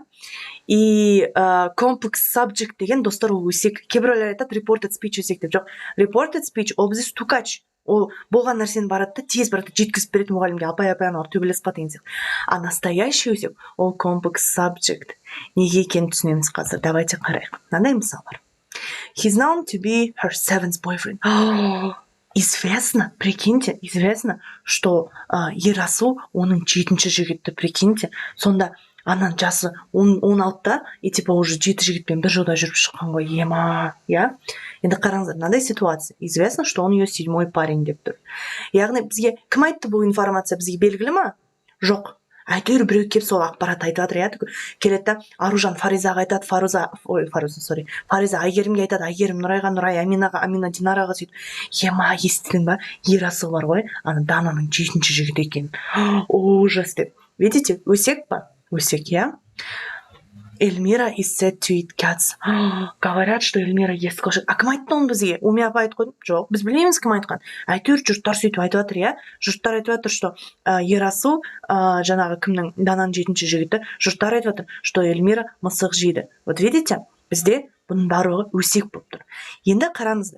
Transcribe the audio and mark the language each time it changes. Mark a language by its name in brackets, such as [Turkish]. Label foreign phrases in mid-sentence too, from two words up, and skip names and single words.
[Kazakh] И [English] complex subject [Kazakh] деген достар ол өсек. Кейбіреулер айтады [English] reported speech [Kazakh] өсек деп. Жоқ, [English] reported speech [Kazakh] ол бізде стукач. Ол болған нәрсені барады да тез барады жеткізіп береді мұғалімге, апай аналар төбелесіп қалды деген сияқты. [Russian] А настоящий [Kazakh] өсек ол [English] complex subject. [Kazakh] Неге екенін түсінеміз қазір. Давайте қарайық. Мынандай мысал бар. [English] He's known to be her seventh boyfriend. [Russian] Известно, прикиньте, что Ерасыл [Kazakh] оның 7-ші жігіті, [Russian] прикиньте. [Kazakh] Сонда анан жасы 16-та, [Russian] и типа уже [Kazakh] 7 жігітпен бір жылда жүріп шыққан ғой, ема, иә? Енді қараңыздар, мынандай ситуация. [Russian] Известно, что он ее 7-й парень [Kazakh] деп тұр. Яғни бізге кім айтты бұл информация, бізге белгілі ма? Жоқ. Әйтеуір біреу келіп сол ақпарат айтып жатыр, иә? Келеді да, Аружан Фаризаға айтады, Фариза Айгерімге айтады, Айгерім Нұрайға, Нұрай Аминаға, Амина Динараға сөйтіп. Ема, естідің ба? Ерасыл бар ғой, ана Дананың 7-ші жігіті екен. Ужас деп. Видите, өсек па? Өсек, иә? [English] Эльмира is said to eat cats. [Russian] Говорят, что Эльмира ест кошек. [Kazakh] А кім айтты оны бізге? Уми апа айтып қойды? Жоқ, біз білмейміз кім айтқан. Әйтеуір жұрттар сөйтіп айтып жатыр, иә? Жұрттар айтып жатыр, что Ерасыл, жаңағы кімнің Дананың 7-ші жігіті, жұрттар айтып жатыр, что Эльмира мысық жейді. [Russian] Вот видите, [Kazakh] бізде бұның барлығы өсек болып тұр. Енді қараңыздар.